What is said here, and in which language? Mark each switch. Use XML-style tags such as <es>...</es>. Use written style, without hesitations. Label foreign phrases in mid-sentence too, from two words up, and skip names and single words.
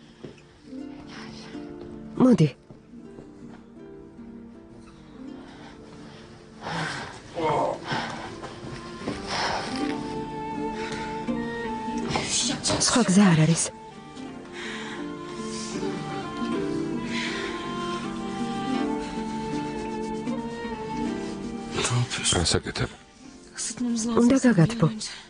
<ka>მოდი. სხვა გზა არ არის. ასაკეთებ.</ka> <tr>Isıtmamız lazım.</tr> <ka>უნდა</ka> <tr>sanırım</tr> <ka>გაგათბო.</ka> <tr>önce.</tr>